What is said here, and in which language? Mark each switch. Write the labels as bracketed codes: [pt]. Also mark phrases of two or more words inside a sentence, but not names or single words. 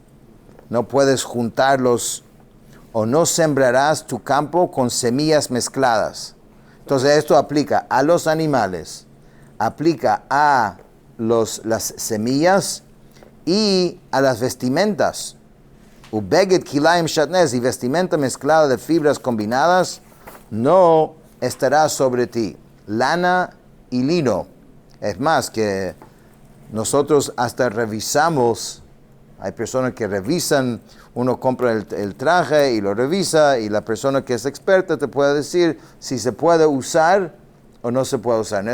[es] No puedes juntarlos o no sembrarás tu campo con semillas mezcladas. Entonces esto aplica a los animales, aplica a las semillas y a las vestimentas. [he] ובגד כלאים שעטנז, [es] y vestimenta mezclada de fibras combinadas no estará sobre ti. Lana y lino. Es más que nosotros hasta revisamos, hay personas que revisan, uno compra el traje y lo revisa y la persona que es experta te puede decir si se puede usar o no se puede usar.